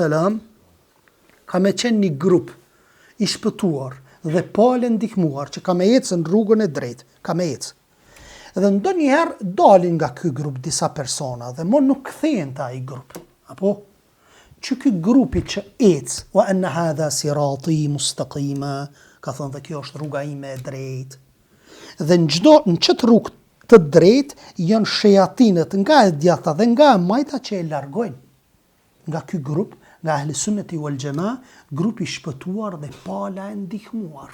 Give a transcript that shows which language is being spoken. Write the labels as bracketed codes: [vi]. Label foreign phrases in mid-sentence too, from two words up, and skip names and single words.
[sq] ka me qenë një grup i shpëtuar dhe pale ndihmuar që ka me ecë në rrugën e drejtë, ka me ecë. Dhe ndonjëherë dalin nga ky grup disa persona dhe mo nuk kthehen ta ai grup. Apo që ky grupi që ecë, [ar] وأن هذا صراطي مستقيما, [sq] ka thonë dhe kjo është rruga ime e drejtë. Dhe në çet rrugë të drejtë janë shejatinët nga e djatha dhe nga e majta që e largojnë nga ky grup, nga [ar] أهل السنة والجماعة, [sq] grupi shpëtuar dhe pala e ndihmuar.